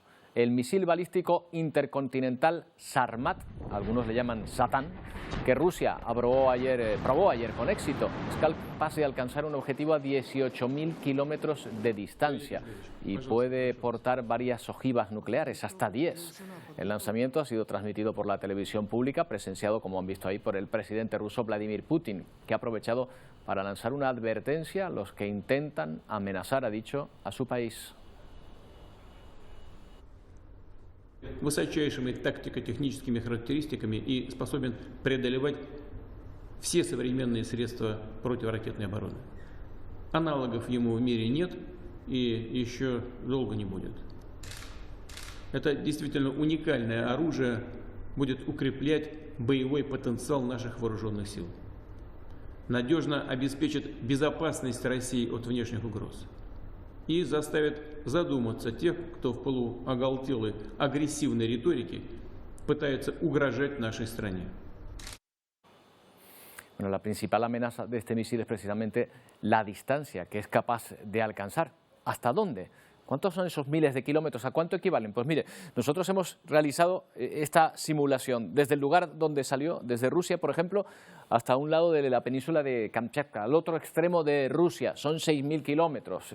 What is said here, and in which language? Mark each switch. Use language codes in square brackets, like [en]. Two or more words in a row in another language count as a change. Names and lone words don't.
[es] El misil balístico intercontinental Sarmat, algunos le llaman Satán, que Rusia probó ayer con éxito, es capaz de alcanzar un objetivo a 18.000 kilómetros de distancia y puede portar varias ojivas nucleares, hasta 10. El lanzamiento ha sido transmitido por la televisión pública, presenciado, como han visto ahí, por el presidente ruso Vladimir Putin, que ha aprovechado para lanzar una advertencia a los que intentan amenazar, ha dicho, a su país. [ru] Высочайшими тактико-техническими характеристиками и способен преодолевать все современные средства противоракетной обороны. Аналогов ему в мире нет и еще долго не будет. Это действительно уникальное оружие, будет укреплять боевой потенциал наших вооруженных сил. Надежно обеспечит безопасность России от внешних угроз. И заставит задуматься тех, кто в пылу оголтелой агрессивной риторики пытается угрожать нашей стране. [es] Bueno, la principal amenaza de este misil es precisamente la distancia que es capaz de alcanzar. ¿Hasta dónde? ¿Cuántos son esos miles de kilómetros? ¿A cuánto equivalen? Pues mire, nosotros hemos realizado esta simulación desde el lugar donde salió, desde Rusia, por ejemplo, hasta un lado de la península de Kamchatka, al otro extremo de Rusia, son 6.000 kilómetros.